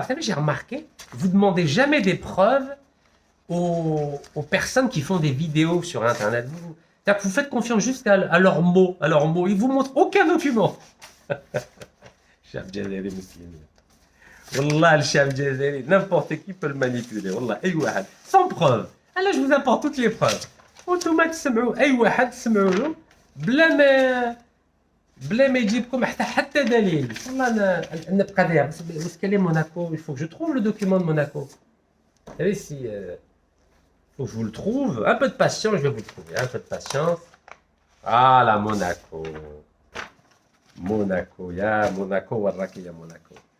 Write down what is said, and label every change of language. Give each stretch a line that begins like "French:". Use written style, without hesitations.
French: Vous savez, j'ai remarqué, vous demandez jamais des preuves aux personnes qui font des vidéos sur Internet. Vous faites confiance juste à leurs mots, Ils vous montrent aucun document. Chef Jazeli, monsieur. Wallah, le chef Jazeli, n'importe qui peut le manipuler. Wallah, sans preuve. Alors, je vous apporte toutes les preuves.
Arabic: Automatiquement, تسمعوا أي واحد تسمعوا له بلا ما يجيبكم حتى دليل. والله انا نبقى داير بس كلام موناكو.
French: Il faut que je trouve le document de Monaco. Vous savez, si faut que je vous le trouve, un peu de patience, je vais vous le trouver, un peu de patience. Ah la Monaco. Monaco, ya Monaco,
Arabic: warraki ya Monaco.